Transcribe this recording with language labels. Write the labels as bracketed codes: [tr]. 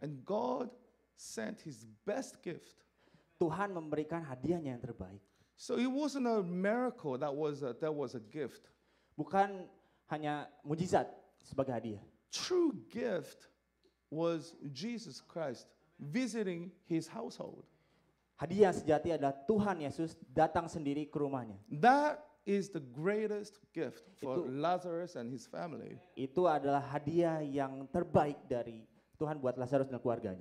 [en] And God sent his best gift. [id] Tuhan memberikan hadiahnya yang terbaik. [en] So it wasn't a miracle, that was a gift. [id] Bukan hanya mujizat sebagai hadiah. [en] True gift was Jesus Christ visiting his household. [id] Hadiah sejati adalah Tuhan Yesus datang sendiri ke rumahnya. [en] That is the greatest gift for [id] Itu- [en] Lazarus and his family. [id] Itu adalah hadiah yang terbaik dari Tuhan buat Lazarus dan keluarganya.